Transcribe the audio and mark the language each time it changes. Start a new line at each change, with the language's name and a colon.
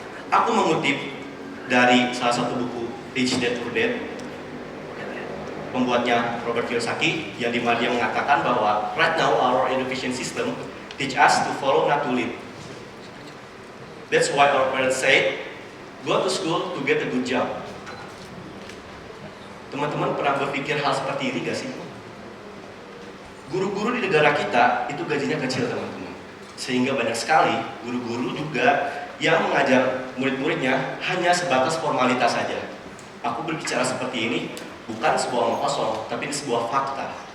Indonesian: Aku mengutip dari salah satu buku Rich Dad Poor Dad, pembuatnya Robert Kiyosaki, yang dimana dia mengatakan bahwa
English: right now our education system teach us to follow, not to lead. That's why our parents say, go to school to get a good job.
Indonesian: Teman-teman pernah berpikir hal seperti ini gak sih? Guru-guru di negara kita itu gajinya kecil, teman-teman. Sehingga banyak sekali guru-guru juga yang mengajar murid-muridnya hanya sebatas formalitas saja. Aku berbicara seperti ini bukan sebuah omong kosong, tapi ini sebuah fakta.